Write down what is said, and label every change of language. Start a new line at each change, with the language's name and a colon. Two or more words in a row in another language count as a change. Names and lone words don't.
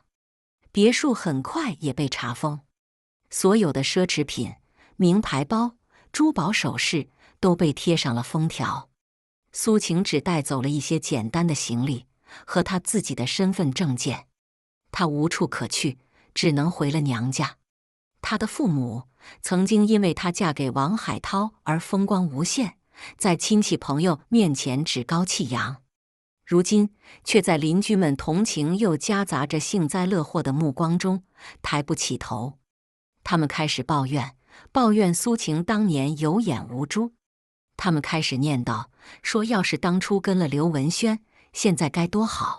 Chinese: 別墅很快也被查封，所有的奢侈品、名牌包、珠寶首飾都被貼上了封條。蘇晴只帶走了一些簡單的行李和她自己的身份證件，她無處可去，只能回了娘家。她的父母曾經因為她嫁給王海濤而風光無限，在親戚朋友面前趾高氣揚，如今卻在鄰居們同情又夾雜着幸災樂禍的目光中抬不起頭。他們開始抱怨蘇晴當年有眼無珠，他們開始念叨說，要是當初跟了劉文軒，現在該多好。